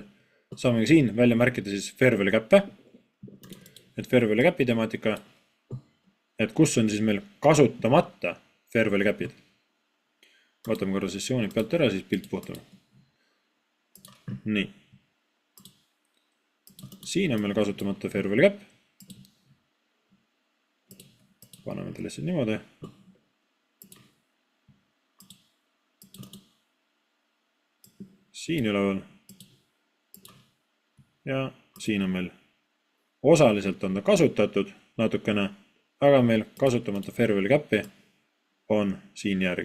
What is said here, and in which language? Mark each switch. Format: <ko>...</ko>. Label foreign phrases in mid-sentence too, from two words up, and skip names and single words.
<et>Saame siin välja märkida siis</et> <en>fair value cap'e.</en> <et>Et</et> <en>fair value cap'i</en> <et>temaatika, et kus on siis meil kasutamata</et> <en>fair value cap'id.</en> <et>Võtame korra sessioonid pealt ära, siis pilt puhtame. Nii. Siin on meil kasutamata</et> <en>fair value cap.</en> <et>Paneme ta lihtsalt niimoodi. Siin üleval. Ja siin on meil osaliselt on ta kasutatud natukene, aga meil kasutamata</et> <en>fair value cap'i</en> <et>on siin järgi.</et>